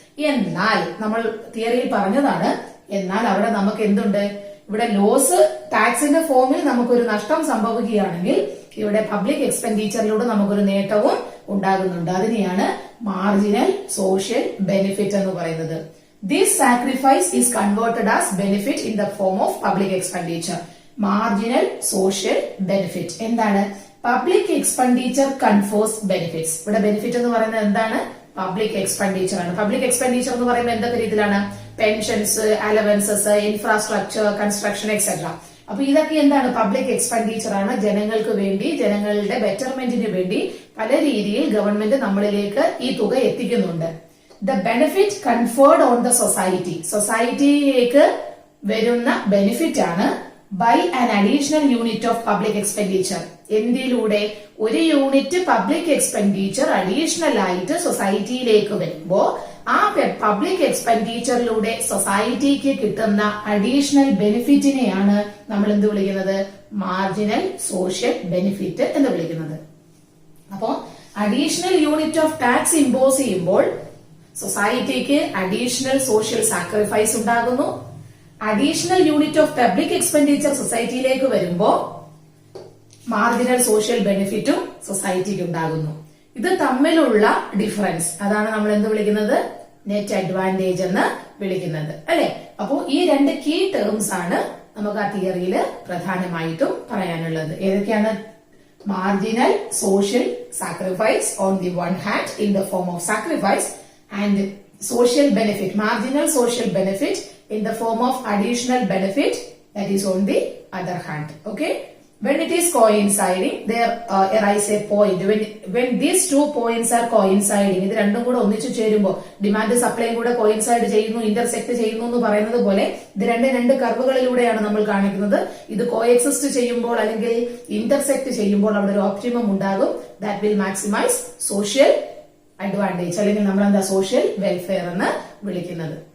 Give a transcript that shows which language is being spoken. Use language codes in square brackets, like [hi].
[ml] എന്നാൽ നമ്മൾ തിയറിയിൽ പറഞ്ഞതാണ്, എന്നാൽ അവിടെ നമുക്ക് എന്തുണ്ട്? ഇവിടെ ലോസ് ടാക്സിന്റെ ഫോമിൽ നമുക്കൊരു നഷ്ടം സംഭവിക്കുകയാണെങ്കിൽ ഇവിടെ പബ്ലിക് എക്സ്പെൻഡിച്ചറിലൂടെ നമുക്കൊരു നേട്ടവും ഉണ്ടാകുന്നുണ്ട്. അതിനെയാണ് മാർജിനൽ സോഷ്യൽ ബെനിഫിറ്റ് എന്ന് പറയുന്നത്. [en] This sacrifice is converted as benefit in the form of public expenditure. Marginal social benefit. [ml] എന്താണ്? [en] Public expenditure confers benefits. [ml] ഇവിടെ ബെനിഫിറ്റ് എന്ന് പറയുന്നത് എന്താണ്? പബ്ലിക് എക്സ്പെൻഡിച്ചർ ആണ്. പബ്ലിക് എക്സ്പെൻഡിച്ചർ എന്ന് പറയുമ്പോൾ എന്തൊക്കെ രീതിയിലാണ്? Pensions, allowances, infrastructure, construction etcetera. അപ്പൊ ഇതൊക്കെ എന്താണ്? പബ്ലിക് എക്സ്പെൻഡിച്ചർ ആണ്. ജനങ്ങൾക്ക് വേണ്ടി, ജനങ്ങളുടെ ബെറ്റർമെന്റിന് വേണ്ടി പല രീതിയിൽ ഗവൺമെന്റ് നമ്മളിലേക്ക് ഈ തുക എത്തിക്കുന്നുണ്ട്. [en] The benefit conferred on the society. [ml] സൊസൈറ്റിയിലേക്ക് വരുന്ന ബെനിഫിറ്റ് ആണ് [en] by an additional unit of public expenditure. [ml] എന്തിലൂടെ? ഒരു യൂണിറ്റ് പബ്ലിക് എക്സ്പെൻഡിച്ചർ അഡീഷണൽ ആയിട്ട് സൊസൈറ്റിയിലേക്ക് വരുമ്പോ ആ പബ്ലിക് എക്സ്പെൻഡിച്ചറിലൂടെ സൊസൈറ്റിക്ക് കിട്ടുന്ന അഡീഷണൽ ബെനിഫിറ്റിനെയാണ് നമ്മൾ എന്ത് വിളിക്കുന്നത്? മാർജിനൽ സോഷ്യൽ ബെനിഫിറ്റ് എന്ന് വിളിക്കുന്നത്. അപ്പോ additional unit of tax impose ചെയ്യുമ്പോൾ സൊസൈറ്റിക്ക് അഡീഷണൽ സോഷ്യൽ സാക്രിഫൈസ് ഉണ്ടാകുന്നു. Additional unit of public expenditure സൊസൈറ്റിയിലേക്ക് വരുമ്പോ മാർജിനൽ സോഷ്യൽ ബെനിഫിറ്റും സൊസൈറ്റിക്ക് ഉണ്ടാകുന്നു. ഇത് തമ്മിലുള്ള ഡിഫറൻസ്, അതാണ് നമ്മൾ എന്ത് വിളിക്കുന്നത്? നെറ്റ് അഡ്വാൻറ്റേജ് എന്ന് വിളിക്കുന്നത്, അല്ലെ? അപ്പോ ഈ രണ്ട് കീ ടേംസ് ആണ് നമുക്ക് ആ തിയറിയിൽ പ്രധാനമായിട്ടും പറയാനുള്ളത്. ഏതൊക്കെയാണ്? [en] Marginal social sacrifice on the one hand in the form of sacrifice, and social benefit, marginal social benefit in the form of additional benefit, that is on the other hand. Okay, When it is coinciding, there arise a point. When these 2 points are coinciding, [ml] ഇത് രണ്ടും കൂടെ ഒന്നിച്ചു ചേരുമ്പോൾ demand സപ്ലൈയും കൂടെ coincide ചെയ്യുന്നു, intersect ചെയ്യുന്നു എന്ന് പറയുന്നത് പോലെ ഇത് രണ്ട് കർവുകളിലൂടെയാണ് നമ്മൾ കാണിക്കുന്നത്. ഇത് കോഎക്സിസ്റ്റ് ചെയ്യുമ്പോൾ അല്ലെങ്കിൽ ഇന്റർസെക്ട് ചെയ്യുമ്പോൾ അവിടെ ഒരു ഓപ്റ്റിമം ഉണ്ടാകും. [en] that will maximise social advantage, [ml] അല്ലെങ്കിൽ നമ്മൾ എന്താ സോഷ്യൽ വെൽഫെയർ എന്ന് വിളിക്കുന്നത്.